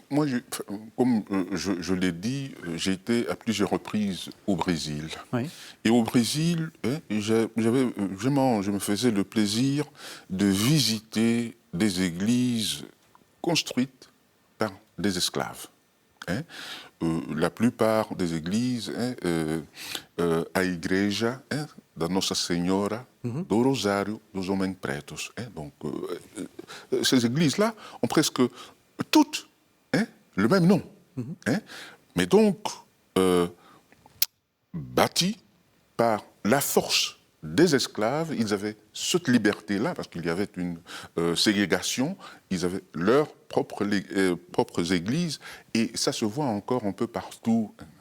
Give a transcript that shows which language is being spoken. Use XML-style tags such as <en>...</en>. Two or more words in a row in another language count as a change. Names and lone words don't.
<fr>Moi, comme je l'ai dit, j'ai été à plusieurs reprises au Brésil. Oui. Et au Brésil, je me faisais le plaisir de visiter des églises construites par des esclaves. La plupart des églises,</fr> <pt>a igreja da Nossa Senhora do Rosário dos Homens Pretos.</pt> <fr>Donc, ces églises-là ont presque toutes le même nom. Mais donc, bâties par la force des esclaves, ils avaient cette liberté-là, parce qu'il y avait une ségrégation, ils avaient leurs propres églises, et ça se voit encore un peu partout.</fr>